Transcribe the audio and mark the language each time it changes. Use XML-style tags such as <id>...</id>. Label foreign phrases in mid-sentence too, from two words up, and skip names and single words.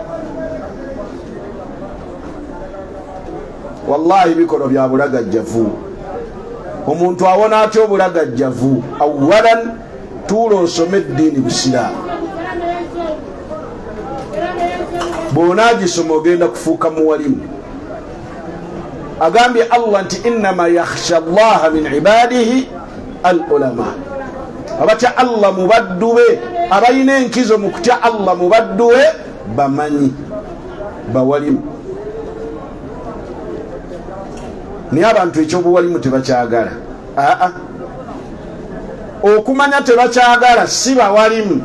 <lg>Wallahi bikono bya bulagajjavu. Omuntu awona atya obulagajjavu? Awalan tuula osome eddiini busiraamu, bw'onaagisoma ogenda kufuuka muwalimu. Agambye Allah nti</lg> <ar>إنما يخشى الله من عباده العلماء,</ar> <lg>abatya Allah mu baddu be, abalina enkizo mu kutya Allah mu baddu be bamanyi, bawalimu. Naye abantu ekyobuwalimu tebakyagala. Okumanya tebakyagala si bawalimu.</lg>